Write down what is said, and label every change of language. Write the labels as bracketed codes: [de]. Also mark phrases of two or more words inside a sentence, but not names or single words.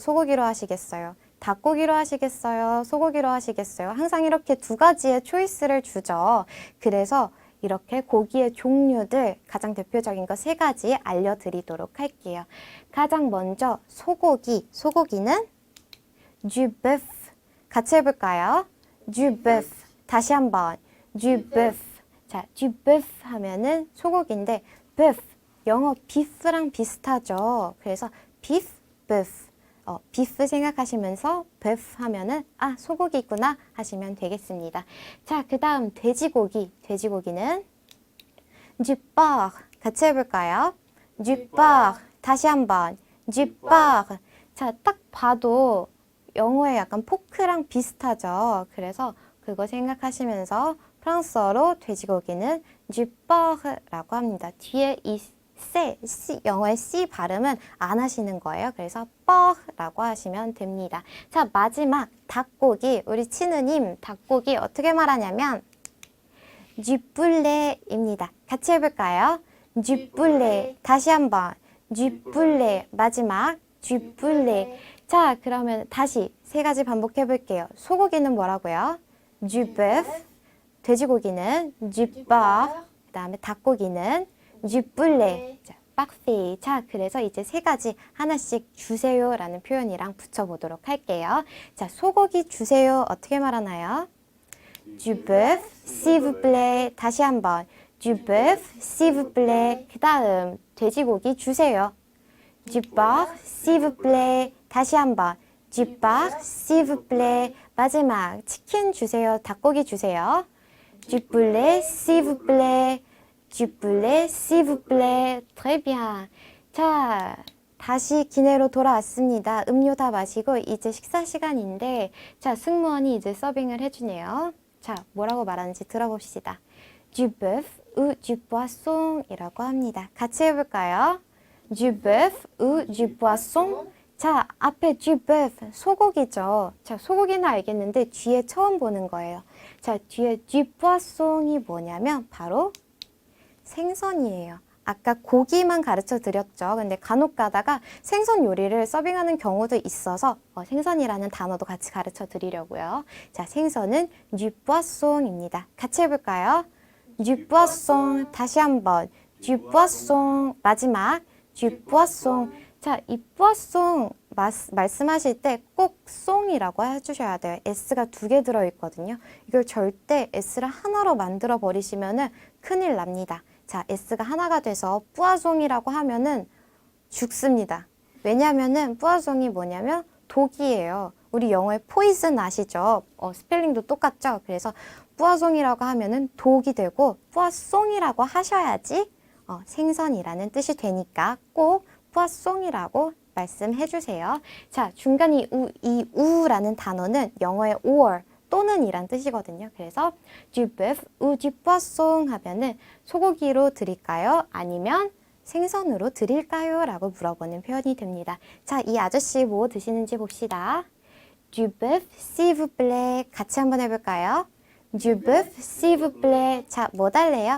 [ko] 소고기로 하시겠어요? 닭고기로 하시겠어요? 소고기로 하시겠어요? 항상 이렇게 두 가지의 초이스를 주죠. 그래서 이렇게 고기의 종류들 가장 대표적인 거 세 가지 알려드리도록 할게요. 가장 먼저 소고기는 [fr] du bœuf. [ko] 같이 해볼까요? [fr] du bœuf. [ko] 다시 한번 [fr] du bœuf. [ko] 자, [fr] du bœuf [ko] 하면은 소고기인데 bœuf 영어 beef랑 비슷하죠. 그래서 beef, bœuf. 비프 생각하시면서 beef 하면은 소고기구나 하시면 되겠습니다. 자, 그 다음 돼지고기는 [fr] du porc. [ko] 같이 해볼까요? [fr] du porc. [ko] 다시 한번 [fr] du porc. [ko] 자, 딱 봐도 영어에 약간 포크랑 비슷하죠. 그래서 그거 생각하시면서 프랑스어로 돼지고기는 [fr] du porc [ko] 라고 합니다. 뒤에 이 영어의 C 발음은 안 하시는 거예요. 그래서 뻐라고 하시면 됩니다. 자, 마지막 닭고기. 우리 치느님 닭고기 어떻게 말하냐면 [fr] du poulet [ko] 입니다. 같이 해볼까요? [fr] du poulet. [ko] 다시 한번 du poulet. [fr] 마지막 du poulet. [ko] 자, 그러면 다시 세 가지 반복해 볼게요. 소고기는 뭐라고요? [fr] du bœuf. 돼지고기는 du porc. [ko] 그 다음에 닭고기는 [fr] du poulet. 자, parfait. [ko] 자, 그래서 이제 세 가지 하나씩 주세요라는 표현이랑 붙여보도록 할게요. 자, 소고기 주세요. 어떻게 말하나요? [fr] du bœuf, s'il vous plaît. [ko] 다시 한번 [fr] du bœuf, s'il vous plaît. [ko] 그 다음 돼지고기 주세요. [fr] du porc, s'il vous plaît. [ko] 다시 한번 [fr] du porc, s'il vous plaît. [ko] 마지막 치킨 주세요. 닭고기 주세요. [fr] du poulet, s'il vous plaît. du poulet, s'il vous plaît. Très bien. [ko] 자, 다시 기내로 돌아왔습니다. 음료 다 마시고 이제 식사 시간인데 자, 승무원이 이제 서빙을 해주네요. 자, 뭐라고 말하는지 들어봅시다. [fr] du bœuf ou du poisson [ko] 이라고 합니다. 같이 해볼까요? [fr] du bœuf ou du poisson. [ko] 자, 앞에 [fr] du bœuf, [ko] 소고기죠. 자, 소고기는 알겠는데 뒤에 처음 보는 거예요. 자, 뒤에 [fr] du poisson [ko] 이 뭐냐면 바로 생선이에요. 아까 고기만 가르쳐 드렸죠. 근데 간혹 가다가 생선 요리를 서빙하는 경우도 있어서 생선이라는 단어도 같이 가르쳐 드리려고요. 자, 생선은 [fr] du poisson [ko] 입니다. 같이 해볼까요? [fr] du poisson. [ko] 다시 한번 [fr] du poisson. 마지막 du poisson. [ko] 자, 이 poisson 말씀하실 때 꼭 송이라고 해주셔야 돼요. S가 두 개 들어있거든요. 이걸 절대 S를 하나로 만들어 버리시면은 큰일 납니다. 자, S가 하나가 돼서 뿌아송이라고 하면은 죽습니다. 왜냐면은 뿌아송이 뭐냐면 독이에요. 우리 영어의 포이즌 아시죠? 스펠링도 똑같죠? 그래서 뿌아송이라고 하면은 독이 되고 뿌아송이라고 하셔야지 생선이라는 뜻이 되니까 꼭 뿌아송이라고 말씀해 주세요. 자, 중간에 이 우라는 단어는 영어의 or 또는 이란 뜻이거든요. 그래서 [fr] du bœuf ou du poisson [ko] 하면은 소고기로 드릴까요? 아니면 생선으로 드릴까요? 라고 물어보는 표현이 됩니다. 자, 이 아저씨 뭐 드시는지 봅시다. [fr] Du bœuf, s'il vous plaît. [ko] 같이 한번 해볼까요? [fr] Du bœuf, s'il vous plaît. [ko] 자, 뭐 달래요?